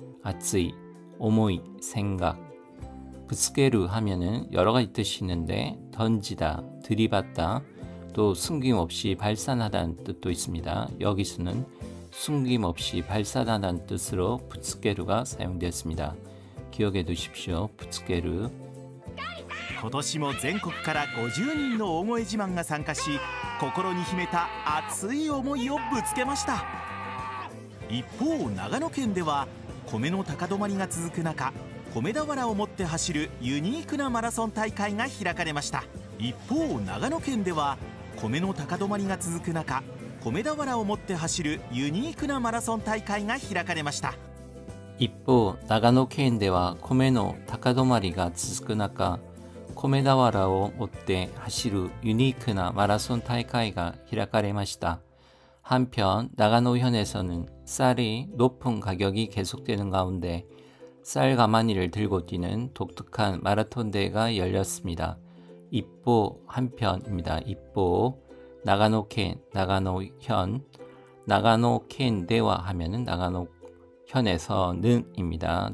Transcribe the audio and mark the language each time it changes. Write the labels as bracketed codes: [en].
[ko] 아츠이 오모이 생각. 부스케르 하면은 여러 가지 뜻이 있는데 던지다, 들이받다, 또 숨김없이 발산하다는 뜻도 있습니다. 여기서는 숨김없이 발산하다는 뜻으로 부스케르가 사용되었습니다. 기억해 두십시오. 부스케르. [ja] 今年も全国から50人の大声自慢が参加し、心に秘めた熱い思いをぶつけました。一方、長野県では米の高止まりが続く中、米俵を持って走るユニークなマラソン大会が開かれました。一方、長野県では米の高止まりが続く中、米俵を持って走るユニークなマラソン大会が開かれました。一方、長野県では米の高止まりが続く中、米俵を持って走るユニークなマラソン大会が開かれました。 [ko] 한편 나가노현에서는 쌀이 높은 가격이 계속되는 가운데 쌀 가마니를 들고 뛰는 독특한 마라톤 대회가 열렸습니다. 입보 한편입니다. 입보 나가노県, 나가노현, 나가노県대와 하면은 나가노현에서는입니다.